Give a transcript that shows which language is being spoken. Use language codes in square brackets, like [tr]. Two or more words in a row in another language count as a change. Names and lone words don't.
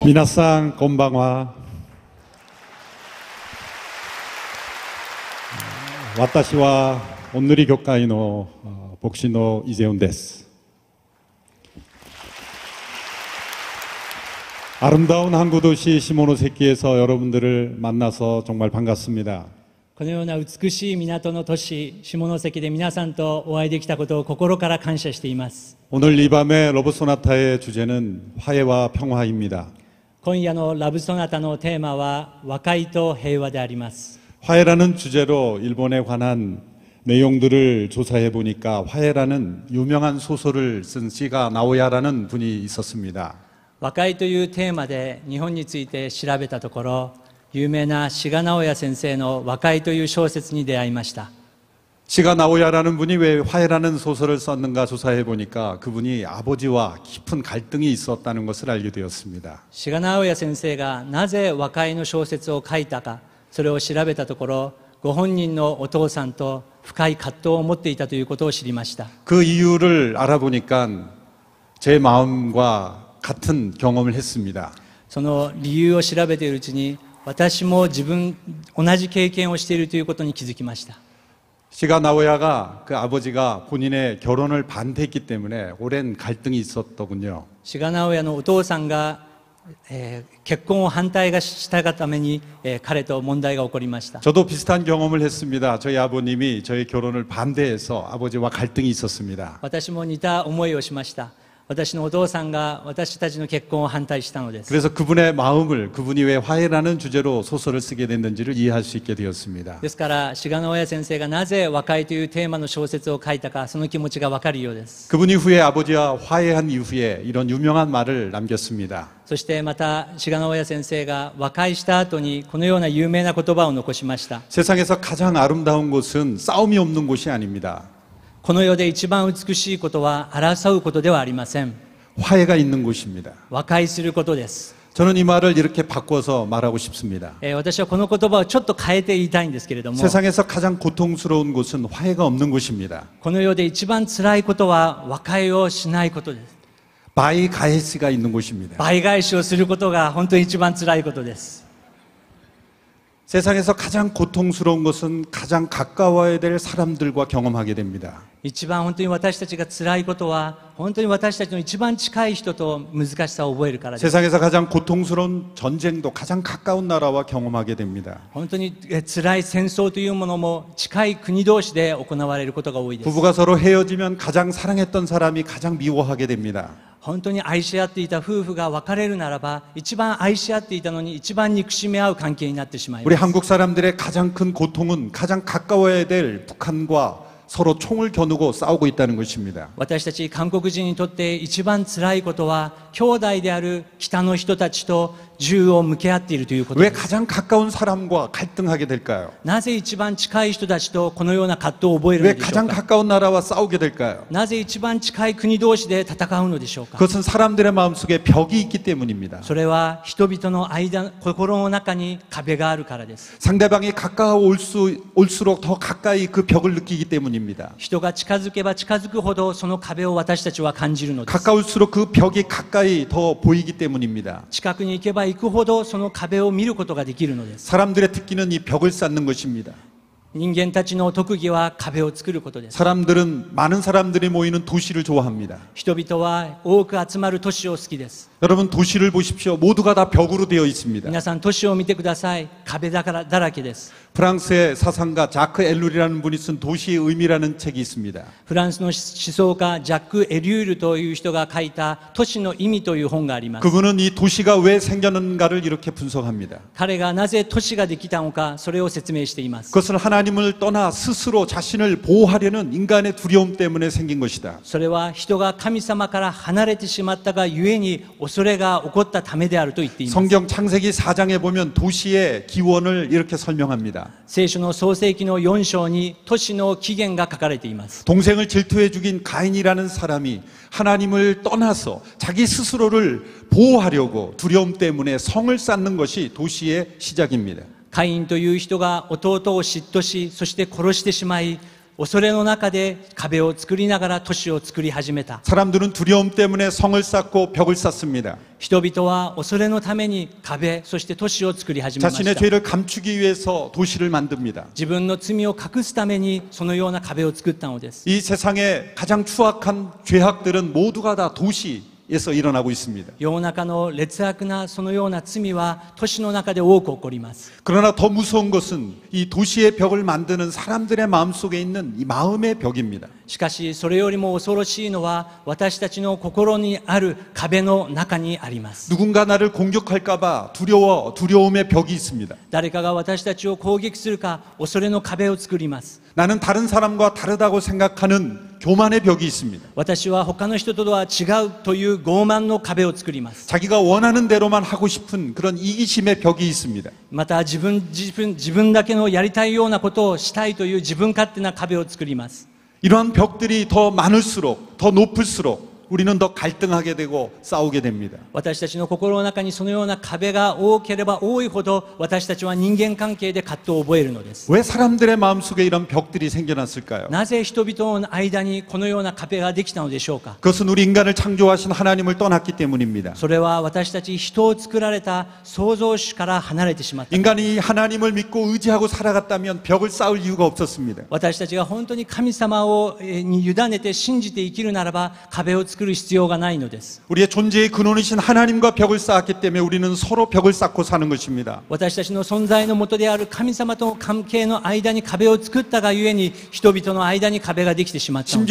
[ja] 皆さんこんばんは。私は온누리教会の牧師の이재훈です。 [ko] 아름다운 항구 도시 시모노세키에서 여러분들을 만나서 정말 반갑습니다. [ja] このような美しい港の都市下関で皆さんとお会いできたことを心から感謝しています。 [ko] 오늘 이 밤의 러브소나타의 주제는 화해와 평화입니다. [ja] 今夜のラブソナタのテーマは和解と平和であります。 [ko] 화해라는 주제로 일본에 관한 내용들을 조사해 보니까 화해라는 유명한 소설을 쓴 시가 나오야라는 분이 있었습니다. [ja] 和解というテーマで日本について調べたところ、有名な志賀直哉先生の和解という小説に出会いました。 [ko] 시가 나오야라는 분이 왜 화해라는 소설을 썼는가 조사해 보니까 그분이 아버지와 깊은 갈등이 있었다는 것을 알게 되었습니다. [ja] 志賀直哉先生がなぜ和解の小説を書いたか、それを調べたところ、ご本人のお父さんと深い葛藤を持っていたということを知りました。 [ko] 그 이유를 알아보니까 제 마음과 같은 경험을 했습니다. [ja] その理由を調べているうちに、私も同じ経験をしているということに気づきました。 [ko] 시가 나오야가 그 아버지가 본인의 결혼을 반대했기 때문에 오랜 갈등이 있었더군요. [ja] 志賀直哉のお父さんが、結婚を反対したがために、彼と問題が起こりました。 [ko] 저도 비슷한 경험을 했습니다. 저희 아버님이 저희 결혼을 반대해서 아버지와 갈등이 있었습니다. [ja] 私も似た思いをしました。私のお父さんが私たちの結婚を反対したのです。 [ko] 그래서 그분의 마음을 그분이 왜 화해라는 주제로 소설을 쓰게 됐는지를 이해할 수 있게 되었습니다. [ja] ですから志賀直哉先生がなぜ和解というテーマの小説を書いたか、その気持ちがわかるようです。 [ko] 그분이 후에 아버지와 화해한 이후에 이런 유명한 말을 남겼습니다. [ja] そしてまた志賀直哉先生が和解した後にこのような有名な言葉を残しました。 [ko] 세상에서 가장 아름다운 곳은 싸움이 없는 곳이 아닙니다. [ja] この世で一番美しいことは争うことではありません。 [ko] 화해가 있는 곳입니다. [ja] 和解することです。 [ko] 저는 이 말을 이렇게 바꿔서 말하고 싶습니다. [ja] 私はこの言葉をちょっと変えて言いたいんですけれども、 [ko] 세상에서 가장 고통스러운 곳은 화해가 없는 곳입니다. [ja] この世で一番辛いことは和解をしないことです。 [ko] 바이가헤스가 있는 곳입니다. [ja] 倍返しをすることが本当に一番辛いことです。 [ko] 세상에서 가장 고통스러운 것은 가장 가까워야 될 사람들과 경험하게 됩니다. [ja] 一番本当に私たちが辛いことは、本当に私たちの一番近い人と難しさを覚えるからです。 [ko] 세상에서 가장 고통스러운 전쟁도 가장 가까운 나라와 경험하게 됩니다. [ja] 本当に辛い戦争というものも近い国同士で行われることが多いです。 [ko] 부부가 서로 헤어지면 가장 사랑했던 사람이 가장 미워하게 됩니다. [ja] 本当に愛し合っていた夫婦が別れるならば、一番愛し合っていたのに一番憎しみ合う関係になってしまいま [ko] 우리 [ja] す。 [ko] 한국 사람들의 가장 큰 고통은 가장 가까워야 될 북한과 서로 총을 겨누고 싸우고 있다는 것입니다. [ja] 私たち韓国人にとって一番辛いことは、兄弟である北の人たちと銃を向け合っているということ [ko] 왜 [ja] です。 [ko] 가장 가까운 사람과 갈등하게 될까요? [ja] なぜ一番近い人たちとこのような葛藤を覚える [ko] 왜 [ja] のでしょ [ko] 가장 [ja] うか。 [ko] 가까운 나라와 싸우게 될까요? [ja] なぜ一番近い国同士で戦うのでしょうか。 [ko] 그것은 사람들의 마음속에 벽이 있기 때문입니다. [ja] それは人々の心の中に壁があるからです。 [ko] 상대방이 올수록 더 가까이 그 벽을 느끼기 때문입니다. [ja] 人が近づけば近づくほどその壁を私たちは感じるのです。 [ko] 가까울수록 그 벽이 가까이 더 보이기 때문입니다. [ja] 近くに行けば行くほどその壁を見ることができるのです。 [ko] 사람들의 특기는 이 벽을 쌓는 것입니다. [ja] 人間たちの特技は壁を作ることです。 [ko] 많은 사람들이 모이는 도시를 좋아합니다. [ja] 人々は多く集まる都市を好きです。 [ko] 여러분 도시를 보십시오. 모두가 다 벽으로 되어 있습니다. [ja] 皆さん都市を見てください。壁だらけです。 [ko] 프랑스의 사상가 자크 엘룰이라는 분이 쓴 도시의 의미라는 책이 있습니다. [ja] フランスの思想家ジャック・エリュールという人が書いた都市の意味という本があります。 [ko] 그분은 이 도시가 왜 생겼는가를 이렇게 분석합니다. [ja] 彼がなぜ都市ができたのか、それを説明しています。 [ko] 그것은 하나님을 떠나 스스로 자신을 보호하려는 인간의 두려움 때문에 생긴 것이다. [ja] それは人が神様から離れてしまったがゆえに恐れが起こったためであると言っています。 [ko] 성경 창세기 4장에 보면 도시의 기원을 이렇게 설명합니다. [ja] 聖書の創世記の4章に都市の起源が書かれています。 [ko] 동생을 질투해 죽인 가인이라는 사람이 하나님을 떠나서 자기 스스로를 보호하려고 두려움 때문에 성을 쌓는 것이 도시의 시작입니다. [ja] カインという人が弟を嫉妬し、そして殺してしまい、 恐れの中で壁を作りながら都市を作り始めた。 [ko] 사람들은 두려움 때문에 성을 쌓고 벽을 쌓습니다. [ja] 人々は恐れのために壁、そして都市を作り始めまし [ko] 자신의 [ja] た。 [ko] 죄를 감추기 위해서 도시를 만듭니다. [ja] 自分の罪を隠すためにそのような壁を作ったのです。 [ko] 이 세상의 가장 추악한 죄악들은 모두가 다 도시에서 일어나고 있습니다. [ja] 世の中の劣悪なそのような罪は都市の中で多く起こります。 [ko] 그러나 더 무서운 것은 이 도시의 벽을 만드는 사람들의 마음속에 있는 이 마음의 벽입니다. [ja] しかしそれよりも恐ろしいのは私たちの心にある壁の中にあります。 [ko] 누군가 나를 공격할까봐 두려움의 벽이 있습니다. [ja] 誰かが私たちを攻撃するか恐れの壁を作ります。 [ko] 나는 다른 사람과 다르다고 생각하는 교만의 벽이 있습니다. [ja] 私は他の人とは違うという傲慢の壁を作ります。 [ko] 자기가 원하는 대로만 하고 싶은 그런 이기심의 벽이 있습니다. [ja] また自分だけのやりたいようなことをしたいという自分勝手な壁を作ります。 [ko] 이러한 벽들이 더 많을수록 더 높을수록 우리는 더 갈등하게 되고 싸우게 됩니다. [ja] 私たちの心の中にそのような壁が多ければ多いほど私たちは人間関係で葛藤を覚えるのです。 [ko] 왜 사람들의 마음속에 이런 벽들이 생겨났을까요? [ja] なぜ人々の間にこのような壁ができたのでしょうか。 [ko] 그것은 우리 인간을 창조하신 하나님을 떠났기 때문입니다. [ja] それは私たち人を作られた創造主から離れてしまった。 [ko] 인간이 하나님을 믿고 의지하고 살아갔다면 벽을 쌓을 이유가 없었습니다. [ja] 私たちが本当に神様に委ねて信じて生きるならば壁を作る必要がないのです。 [ko] 우리의 존재의 근원이신 하나님과 벽을 쌓았기 때문에 우리는 서로 벽을 쌓고 사는 것입니다. [ja] 私たちの存在の元である神様との関係の間に壁を作ったがゆえに人々の間に壁ができてしまったのです。